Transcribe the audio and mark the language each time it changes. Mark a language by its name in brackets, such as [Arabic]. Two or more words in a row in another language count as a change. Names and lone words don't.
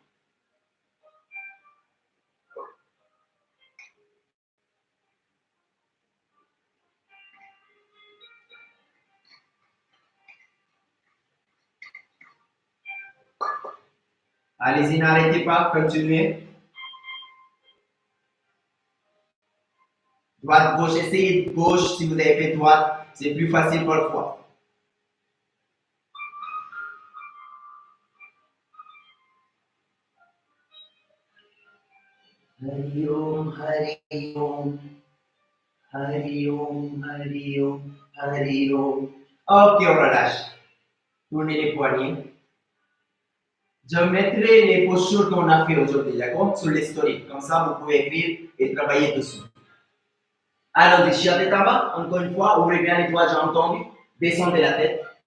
[French] Allez-y, n'arrêtez pas. Continuez. Droite, gauche, essayez gauche. Si vous avez fait droite, c'est plus facile parfois. [Sanskrit] Hari Om, Hari Om, Hari Om, Hari Om, Hari Om. [French] Ok, on relâche. Tournez les poignets. Je mettrai les postures qu'on a fait aujourd'hui, d'accord, sur les stories. Comme ça, vous pouvez écrire et travailler dessus. Allons-y, chien tête en bas. Encore une fois, ouvrez bien les doigts, jambes tendues. Descendez la tête.